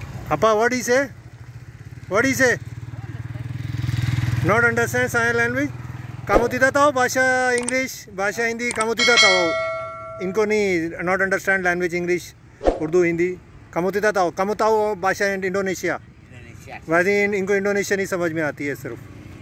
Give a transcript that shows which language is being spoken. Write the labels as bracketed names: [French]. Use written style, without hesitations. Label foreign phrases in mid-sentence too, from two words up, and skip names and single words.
[English] Appa, what he say? What he say? Not understand sign language? [Indonesian] Kamu tidak tahu bahasa English, bahasa Hindi kamu tidak tahu. [Hindi] इनको नहीं [English] not understand language English, [Indonesian] उर्दू हिंदी kamu tidak tahu. Kamu tahu bahasa Indonesia? Indonesia. [Hindi] वैसे इनको इंडोनेशिया नहीं समझ में आती है सिर्फ.